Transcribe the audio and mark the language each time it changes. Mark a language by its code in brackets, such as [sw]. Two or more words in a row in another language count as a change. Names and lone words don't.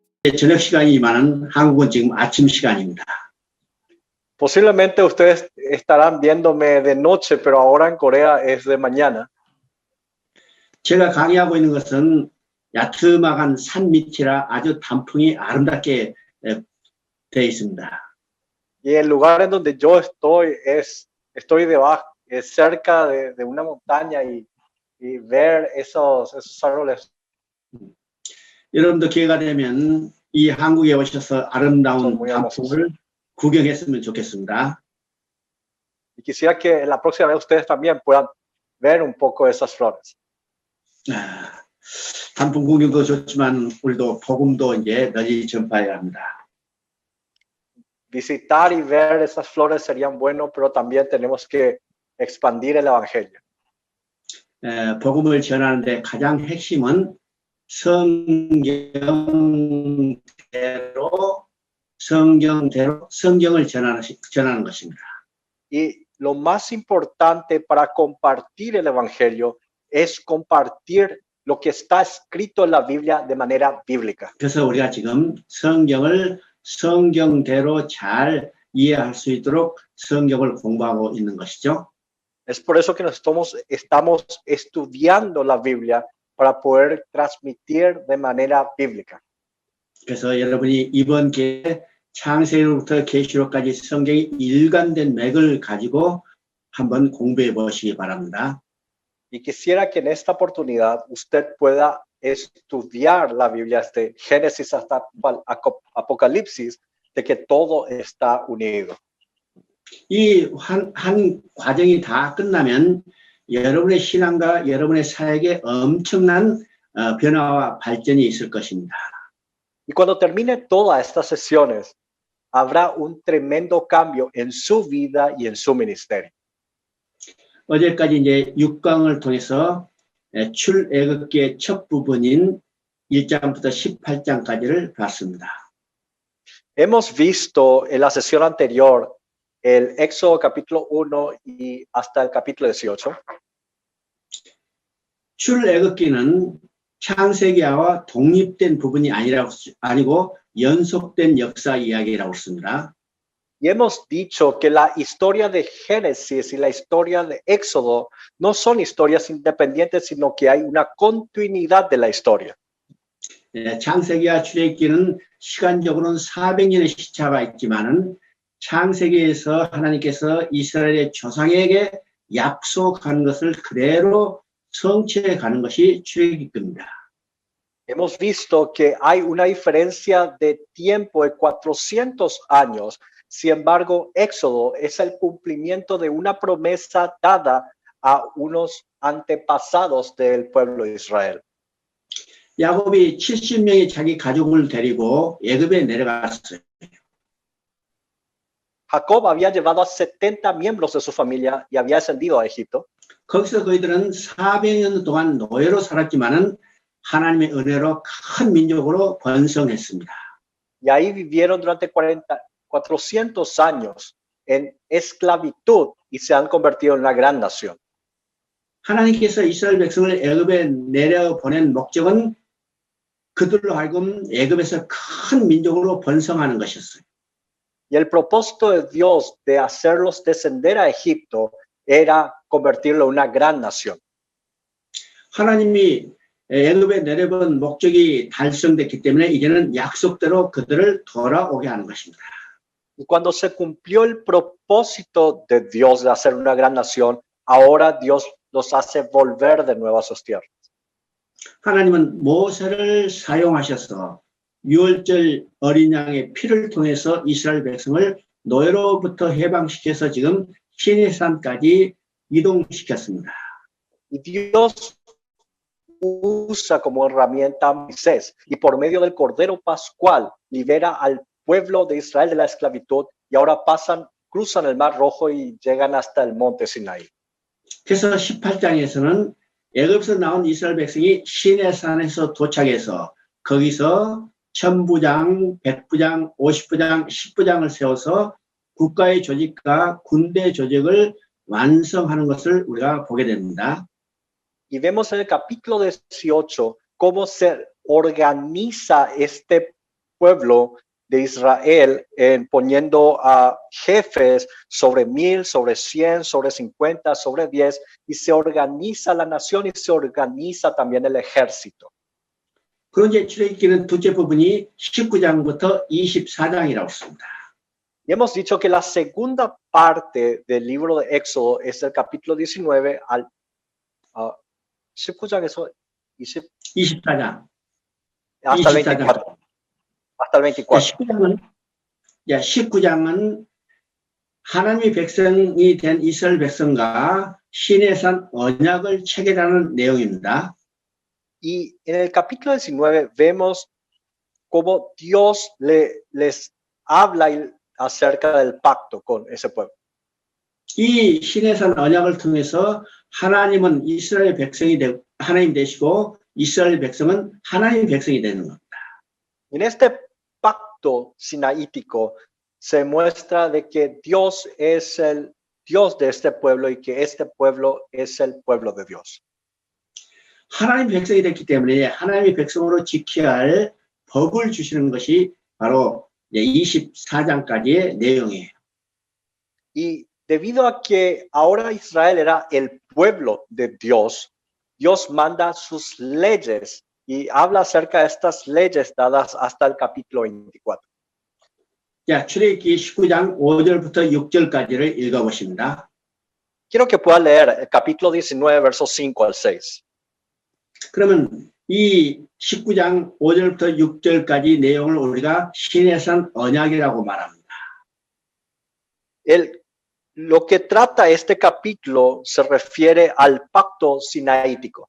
[ko] 이제 저녁 시간이지만 한국은 지금 아침 시간입니다. [es] Posiblemente ustedes estarán viéndome de noche, pero ahora en Corea es de mañana. [ko] 제가 강의하고 있는 것은 야트막한 산 밑이라 아주 단풍이 아름답게 되어 있습니다. [es] Y el lugar en donde yo estoy debajo, es cerca de una montaña y ver esos árboles. [ko] 여러분도 기회가 되면 이 한국에 오셔서 아름다운 muy 단풍을 구경했으면 좋겠습니다. [es] Y quisiera que la próxima vez ustedes también puedan ver un poco esas flores. [ko] 단풍 구경도 좋지만 우리도 복음도 이제 널리 전파해야 합니다. [es] Visitar y ver esas flores serían buenos, pero también tenemos que expandir el evangelio. [ko] 복음을 전하는데 가장 핵심은 성경을 전하는 것입니다. [es] Y lo más importante para compartir el evangelio es compartir lo que está escrito en la Biblia de manera bíblica. [ko] 그래서 우리가 지금 성경을 성경대로 잘 이해할 수 있도록 성경을 공부하고 있는 것이죠. [es] Es por eso que estamos estudiando la Biblia para poder transmitir de manera bíblica. [ko] 그래서 여러분이 이번 기회에 창세기로부터 계시록까지 성경이 일관된 맥을 가지고 한번 공부해 보시기 바랍니다. [es] Y quisiera que en esta oportunidad usted pueda estudiar la Biblia desde Génesis hasta Apocalipsis, de que todo está unido. [ko] 이 한 과정이 다 끝나면 여러분의 신앙과 여러분의 사역에 엄청난 변화와 발전이 있을 것입니다. [es] Y cuando termine todas estas sesiones, habrá un tremendo cambio en su vida y en su ministerio. [ko] 어제까지 이제 6강을 통해서 출애굽기의 첫 부분인 1장부터 18장까지를 봤습니다. [es] Hemos visto en la sesión anterior el Éxodo capítulo 1 y hasta el capítulo 18. [ko] 출애굽기는 창세기와 독립된 부분이 아니고 연속된 역사 이야기라고 했습니다. [es] Y hemos dicho que la historia de Génesis y la historia de Éxodo no son historias independientes, sino que hay una continuidad de la historia. [ko] 창세기와 출애굽기는 시간적으로는 400년의 시차가 있지만은 창세기에서 하나님께서 이스라엘의 조상에게 약속한 것을 그대로 성취해 가는 것이 출애굽기입니다. [es] Hemos visto que hay una diferencia de tiempo de 400 años. Sin embargo, Éxodo es el cumplimiento de una promesa dada a unos antepasados del pueblo de Israel. [ko] 야곱이 70명의 자기 가족을 데리고 애굽에 내려갔어요. [es] Jacob había llevado a 70 miembros de su familia y había descendido a Egipto. [ko] 거기서 그들은 400년 동안 노예로 살았지만은 하나님의 은혜로 큰 민족으로 번성했습니다. [es] Y ahí vivieron durante 400 años en esclavitud y se han convertido en una gran nación. [ko] 하나님께서 이스라엘 백성을 애굽에 내려보낸 목적은 그들로 하여금 애굽에서 큰 민족으로 번성하는 것이었어요. [es] Y el propósito de Dios de hacerlos descender a Egipto era convertirlo en una gran nación. [ko] 하나님이 애굽에 내려본 목적이 달성됐기 때문에 이제는 약속대로 그들을 돌아오게 하는 것입니다. [es] Y cuando se cumplió el propósito de Dios de hacer una gran nación, ahora Dios los hace volver de nuevo a sus tierras. [ko] 하나님은 모세를 사용하셔서 유월절 어린 양의 피를 통해서 이스라엘 백성을 노예로부터 해방시켜서 지금 시내산까지 이동시켰습니다. [es] Y Dios usa como herramienta a Moisés y por medio del Cordero Pascual libera al pueblo de Israel de la esclavitud y ahora cruzan el Mar Rojo y llegan hasta el monte Sinaí. [ko] 그래서 18장에서는 애굽에서 나온 이스라엘 백성이 시내산에서 도착해서 거기서 1000부장, 100부장, 50부장, 10부장을 세워서 국가의 조직과 군대 조직을 완성하는 것을 우리가 보게 됩니다. [es] Y vemos en el capítulo 18 cómo se organiza este pueblo de Israel en poniendo a jefes sobre 1000, sobre 100, sobre 50, sobre 10, y se organiza la nación y se organiza también el ejército. [ko] 그런 이제 출애굽기는 둘째 부분이 19장부터 24장이라고 씁니다. [es] Y hemos dicho que la segunda parte del libro de Éxodo es del capítulo 19 al 19장에서 20, [ko] 24장. [es] hasta el [ko] 24장. [es] 24. Hasta el 24. [ko] 19장은 하나님의 백성이 된 이스라엘 백성과 시내산 언약을 체결하는 내용입니다. [es] Y en el capítulo 19 vemos cómo Dios les habla acerca del pacto con ese pueblo. [ko] 이 시내산 언약을 통해서 하나님은 이스라엘 백성이 되고 하나님 되시고 이스라엘 백성은 하나님 백성이 되는 겁니다. [es] En este pacto sinaítico se muestra de que Dios es el Dios de este pueblo y que este pueblo es el pueblo de Dios. [ko] 하나님 백성이 됐기 때문에 하나님의 백성으로 지켜야 할 법을 주시는 것이 바로 24장까지의 내용이에요. [es] Y debido a que ahora Israel era el pueblo de Dios, Dios manda sus leyes y habla acerca de estas leyes dadas hasta el capítulo 24. [ko] 자, 출애굽기 19장 5절부터 6절까지를 읽어보십니다. [es] Quiero que pueda leer el capítulo 19, versos 5 al 6. [ko] 그러면 이 19장 5절부터 6절까지 내용을 우리가 시내산 언약이라고 말합니다. [es] Lo que trata este capítulo se refiere al pacto sinaítico.